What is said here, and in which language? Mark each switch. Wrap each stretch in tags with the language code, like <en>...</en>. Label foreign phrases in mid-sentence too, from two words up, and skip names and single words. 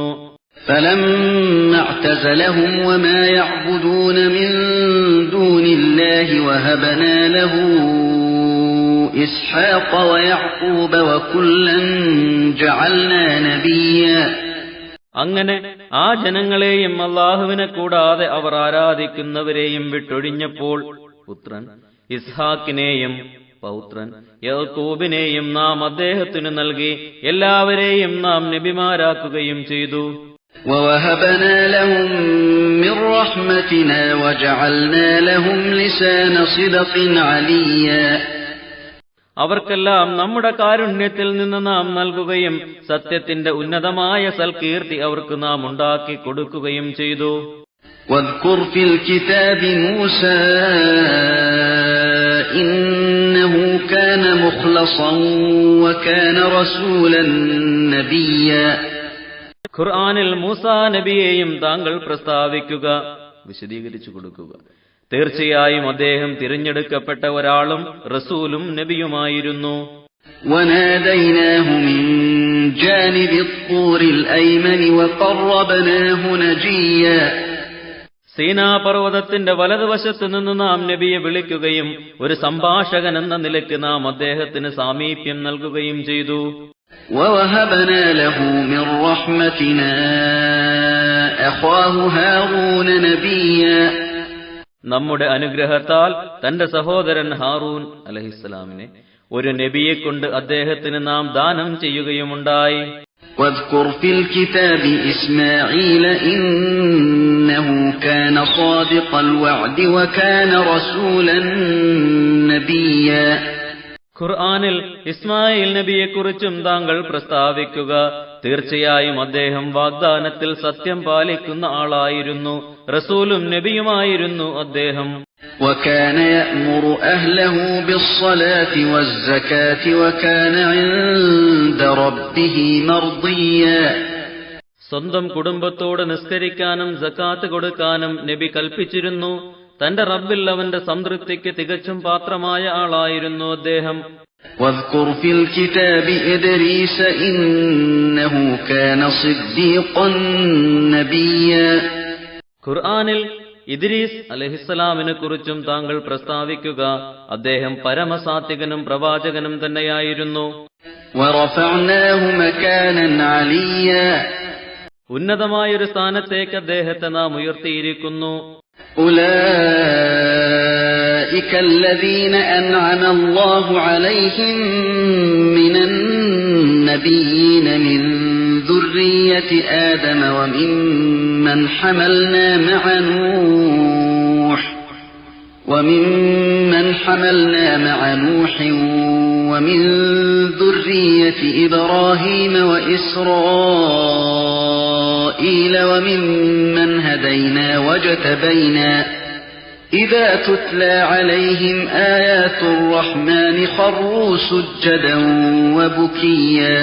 <ar>فلما اعتزلهم وما يعبدون من دون الله وهبنا له إسحاق ويعقوب وكلا جعلنا نبيا.</ar> <ml>അങ്ങനെ ആ ജനങ്ങളെയും അല്ലാഹുവിനെ കൂടാതെ അവർ ആരാധിക്കുന്നവരെയും വിട്ടൊഴിഞ്ഞപ്പോൾ പുത്രൻ ഇസ്ഹാക്കിനെയും പൗത്രൻ യാക്കൂബിനെയും നാം അദ്ദേഹത്തിന് നൽകി. എല്ലാവരെയും നാം നബിമാരാക്കുകയും ചെയ്തു.</ml> <ar>ووهبنا لهم من رحمتنا وجعلنا لهم لسان صدق عليا.</ar> <ml>അവർക്കെല്ലാം നമ്മുടെ കാരുണ്യത്തിൽ നിന്ന് നാം നൽകുകയും സത്യത്തിന്റെ ഉന്നതമായ സൽകീർത്തി അവർക്ക് നാം ഉണ്ടാക്കി കൊടുക്കുകയും ചെയ്തു.</ml> <ar>واذكر في الكتاب موسى إنه كان مخلصا وكان رسولا نبيا.</ar> <ml>ഖുർആനിൽ മൂസാ നബിയെയും താങ്കൾ പ്രസ്താവിക്കുക, വിശദീകരിച്ചു കൊടുക്കുക. തീർച്ചയായും അദ്ദേഹം തിരഞ്ഞെടുക്കപ്പെട്ട ഒരാളും റസൂലും നബിയുമായിരുന്നു.</ml> <ar>وَنَادَيْنَاهُ مِنْ جَانِبِ الطُّورِ الْأَيْمَنِ وَقَرَّبْنَاهُ نَجِيًّا.</ar> <ml>സീനാ പർവ്വതത്തിന്റെ വലതുവശത്തു നിന്ന് നാം നബിയെ വിളിക്കുകയും ഒരു സംഭാഷകൻ എന്ന നിലയ്ക്ക് നാം അദ്ദേഹത്തിന് സാമീപ്യം നൽകുകയും ചെയ്തു.</ml> <ar>وَوَهَبْنَا لَهُ مِنْ رَحْمَتِنَا أَخَاهُ هَارُونَ نَبِيًّا.</ar> <ml>നമ്മുടെ അനുഗ്രഹത്താൽ തന്റെ സഹോദരൻ ഹാറൂൻ അലൈഹിസ്സലാമിനെ ഒരു നബിയെക്കൊണ്ട് അദ്ദേഹത്തിന് നാം ദാനം ചെയ്യുകയുമുണ്ടായി.</ml> <ar>واذكر في الكتاب إسماعيل إنه كان صادق الوعد وكان رسولا نبيا.</ar> <ml>ഖുർആനിൽ ഇസ്മായിൽ നബിയെക്കുറിച്ചും താങ്കൾ പ്രസ്താവിക്കുക. തീർച്ചയായും അദ്ദേഹം വാഗ്ദാനത്തിൽ സത്യം പാലിക്കുന്ന ആളായിരുന്നു, റസൂലും നബിയുമായിരുന്നു അദ്ദേഹം.</ml> <ar>وكان يأمر أهله بالصلاة والزكاة وكان عند ربه مرضيا.</ar> <ml>സ്വന്തം കുടുംബത്തോട് നിസ്കരിക്കാനും സക്കാത്ത് കൊടുക്കാനും നബി കൽപ്പിച്ചിരുന്നു. തന്റെ റബ്ബിൽ അവന്റെ സംതൃപ്തിക്ക് തികച്ചും പാത്രമായ ആളായിരുന്നു അദ്ദേഹം.</ml> <ar>واذكر في الكتاب إدريس إنه كان صديقا نبيا.</ar> <ml>ഖുർആനിൽ ഇദ്രീസ് അലൈഹിസ്സലാമിനെ കുറിച്ചും താങ്കൾ പ്രസ്താവിക്കുക. അദ്ദേഹം പരമസാത്വികനും പ്രവാചകനും തന്നെയായിരുന്നു.</ml> <ar>ورفعناه مكانا عليا.</ar> <ml>ഉന്നതമായൊരു സ്ഥാനത്തേക്ക് അദ്ദേഹത്തെ നാം ഉയർത്തിയിരിക്കുന്നു.</ml> <ar>أولئك الذين أنعم الله عليهم من النبيين من ذرية آدم وممن حملنا مع نوح ومن ذرية إبراهيم وإسرائيل وممن هدينا واجتبينا إذا تتلى عليهم آيات الرحمن خروا سجدا وبكيا.</ar>